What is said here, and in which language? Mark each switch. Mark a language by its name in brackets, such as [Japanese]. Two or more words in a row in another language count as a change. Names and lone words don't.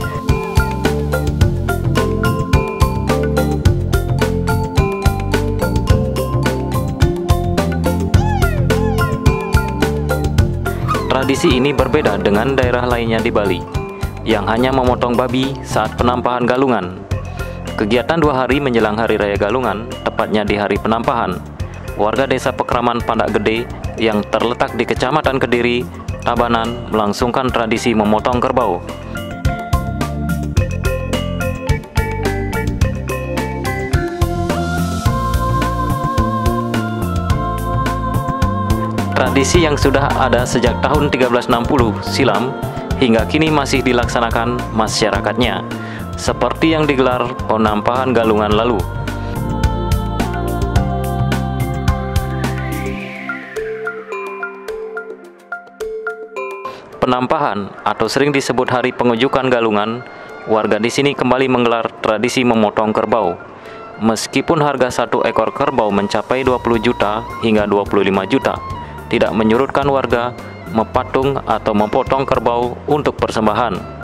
[Indonesian] Tradisi ini berbeda dengan daerah lainnya di Bali, yang hanya memotong babi saat penampahan galungan. Kegiatan 2 hari menjelang Hari Raya Galungan, tepatnya di hari penampahan, warga Desa Pekraman Pandak Gede yang terletak di Kecamatan Kediri, Tabanan, melangsungkan tradisi memotong kerbau. Tradisi yang sudah ada sejak tahun 1360 silam hingga kini masih dilaksanakan masyarakatnya, seperti yang digelar penampahan galungan lalu. Penampahan atau sering disebut Hari Pengujukan Galungan, warga di sini kembali menggelar tradisi memotong kerbau. Meskipun harga satu ekor kerbau mencapai 20 juta hingga 25 juta, tidak menyurutkan warga mepatung atau memotong kerbau untuk persembahan.